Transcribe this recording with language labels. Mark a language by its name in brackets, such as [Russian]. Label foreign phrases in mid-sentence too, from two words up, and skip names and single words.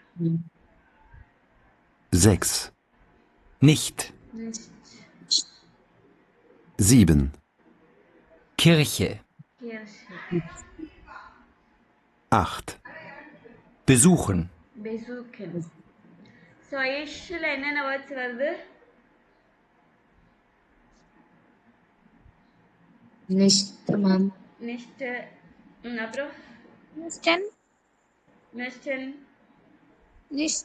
[German] sechs, nicht, Nicht. sieben, Kirche, Kirche. acht, besuchen, Besuchen. [Tamil] ஸோ இஷ்ல என்னென்ன வேர்ட்ஸ் வருது? [German] Nicht, ma'am. [Tamil] நிஷ்ட். அப்புறம் [German] Nisten, நிஷ்டன். nicht,